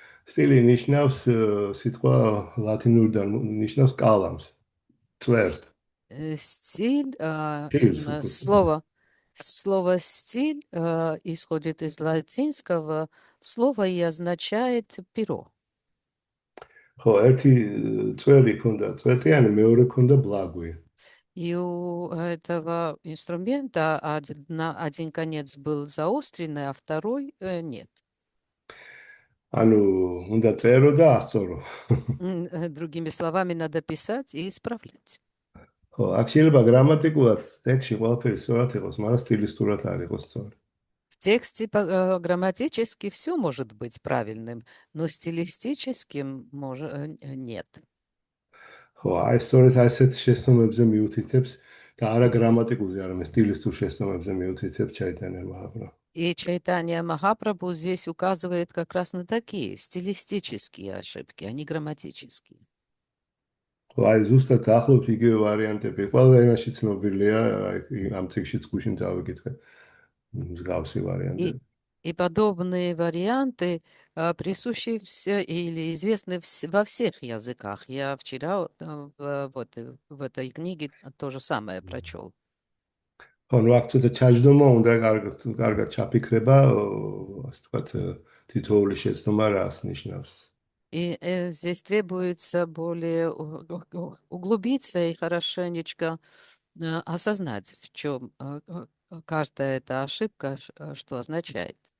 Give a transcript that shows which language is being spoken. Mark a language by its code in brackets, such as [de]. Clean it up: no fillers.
[ka] სტილი ნიშნავს სიტყვა ლათინურიდან ნიშნავს კალამს, წვერს. [ru] Стиль, Стиль, слово Слово «стиль» исходит из латинского слова и означает перо. [ka] ხო, ერთი წვერი ქონდა წვეტიანი, მეორე ქონდა ბლაგვი. [ru] И у этого инструмента один конец был заостренный, а второй нет. [ka] ანუ უნდა წერო და ასწორო. [ru] Другими словами, надо писать и исправлять. [ka] ხო, აქ შეიძლება გრამატიკულად ტექსტში ყველაფერი სწორად იყოს, მაგრამ სტილისტურად არ იყოს სწორი. [ru] В тексте грамматически все может быть правильным, но стилистическим нет. [ka] ხო, აი სწორედ ასეთ შეცდომებზე მიუთითებს და არა გრამატიკულზე, არამედ სტილისტურ შეცდომებზე მიუთითებს ჩაიტანია მაჰაპრაბჰუ. [ru] И Чайтанья Махапрабху здесь указывает как раз на такие стилистические ошибки, а не грамматические. [ka] ხო, აი ზუსტად ახლობთ იგივე ვარიანტები. ყველა ენაში ცნობილია, აი ამ ციკშიც გუშინ წავიკითხე მსგავსი ვარიანტები. [ru] И подобные варианты присущи или известны во всех языках. Я вчера в этой книге то же самое прочел. [ka] ხო, ну აქ ცოტა ჩაჯდომა უნდა, კარგად ჩაფიქრება, ასე ვთქვათ, თითოეული შეცდომა რას ნიშნავს. [ru] И здесь требуется более углубиться и хорошенечко осознать, в чем каждая эта ошибка, что означает.